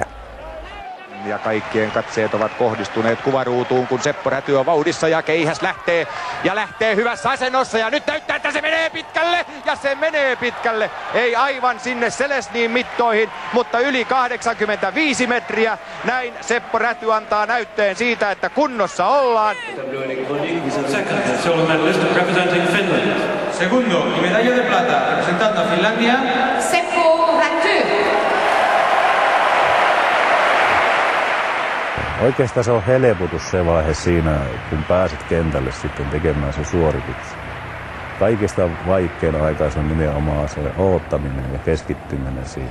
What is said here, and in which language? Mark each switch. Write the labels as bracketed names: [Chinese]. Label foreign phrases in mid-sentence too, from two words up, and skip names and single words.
[Finnish] Ja kaikkien katseet ovat kohdistuneet kuvaruutuun, kun Seppo Räty on vauhdissa ja Keihäs lähtee hyvässä asennossa. Ja nyt näyttää, että se menee pitkälle ja se menee pitkälle. Ei aivan sinne Selesniin mittoihin, mutta yli 85 metriä. Näin Seppo Räty antaa näytteen siitä, että kunnossa ollaan. [Spanish] Segundo, y medalla de plata, representando a Finlandia, Seppo Räty. [Finnish] Oikeastaan se on helpotus se vaihe siinä, kun pääset kentälle sitten tekemään se suorituksen. Kaikista vaikein aikaa se on nimenomaan se oottaminen ja keskittyminen siinä.